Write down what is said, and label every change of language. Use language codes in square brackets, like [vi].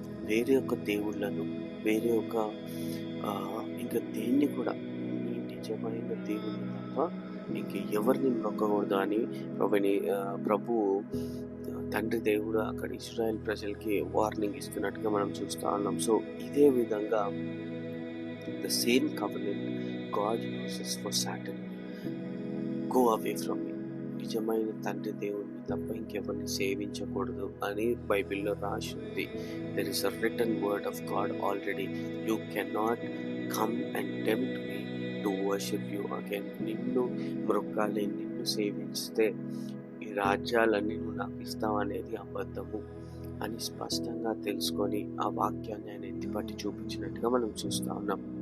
[te] వేరే ఒక దేవుళ్ళను, వేరే ఒక ఇంకా దేన్ని కూడా, నీ నిజమైన దేవుని తప్ప ఇంక ఎవరిని మొక్కకూడదు అని ప్రభువు తండ్రి దేవుడు అక్కడ ఇశ్రాయేల్ ప్రజలకి వార్నింగ్ ఇస్తున్నట్టుగా మనం చూస్తూ ఉన్నాం. [en] so [te] ఇదే విధంగా [en] the same covenant God uses for Satan. Go away from me. [te] నిజమైన తండ్రి దేవుడిని తప్ప ఇంకెవరిని సేవించకూడదు అని బైబిల్లో రాసి ఉంది. [en] There is a written word of God already. You cannot come and tempt me to worship you again. [te] నిన్ను మ్రొక్కాలి, నిన్ను సేవిస్తే ఈ రాజ్యాలన్నీ నువ్వు నాకు ఇస్తావు అనేది అబద్ధము అని స్పష్టంగా తెలుసుకొని ఆ వాక్యాన్ని ఆయన ఎత్తిపట్టి చూపించినట్టుగా మనం చూస్తూ ఉన్నాం.